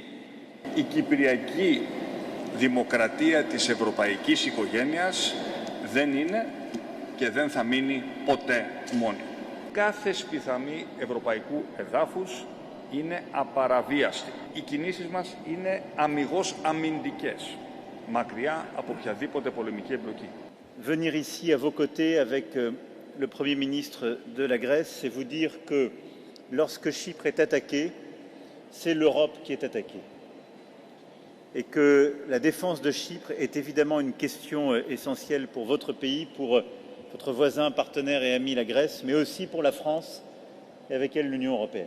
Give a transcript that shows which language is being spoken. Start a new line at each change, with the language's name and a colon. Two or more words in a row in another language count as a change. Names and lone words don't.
Greek: Η Κυπριακή Δημοκρατία της Ευρωπαϊκής Οικογένειας δεν είναι και δεν θα μείνει ποτέ μόνη. Κάθε σπιθαμή ευρωπαϊκού εδάφους είναι απαραβίαστη. Οι κινήσεις μας είναι αμιγώς αμυντικές, μακριά από οποιαδήποτε πολεμική εμπλοκή.
French: Venir ici à vos côtés avec le Premier ministre de la Grèce, c'est vous dire que lorsque Chypre est attaquée, c'est l'Europe qui est attaquée. Et que la défense de Chypre est évidemment une question essentielle pour votre pays, pour votre voisin, partenaire et ami la Grèce, mais aussi pour la France et avec elle l'Union européenne.